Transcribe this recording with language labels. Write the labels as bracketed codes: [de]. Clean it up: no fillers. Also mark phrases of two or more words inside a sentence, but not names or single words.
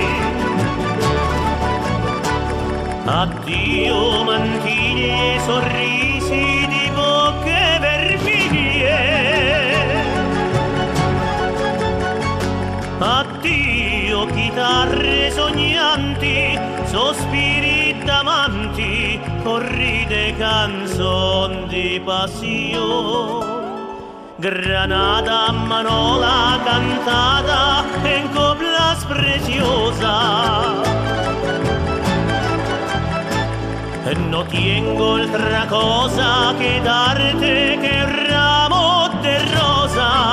[it] Addio mantiglie, sorrisi di bocche vermiglie. Addio chitarre sognanti, sospiri d'amanti, corride canzoni di passione. [es] Granada, manola cantada en coplas preciosa. No tengo otra cosa que darte que un ramo de rosa.